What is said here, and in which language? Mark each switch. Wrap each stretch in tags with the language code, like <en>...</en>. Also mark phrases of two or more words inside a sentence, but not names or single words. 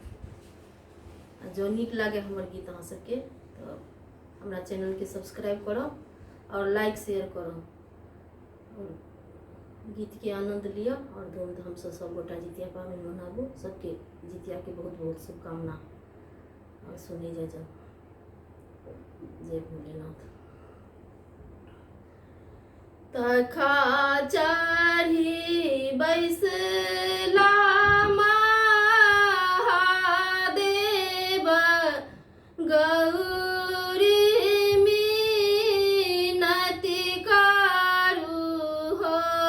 <mai>आ जो नीक लागे हमर गीत अहाँ सबके तो हमरा चैनल के सब्सक्राइब करब और लाइक शेयर करब और गीत के आनंद लिया और धूमधाम से सब गोटा जितिया पाबनि मनाबू। सबके जितिया के बहुत बहुत शुभकामना। और सुनी जा जय भोलेनाथ। तखा चढ़ी बैसला महादेव गौरी मिनति करू हो,</mai>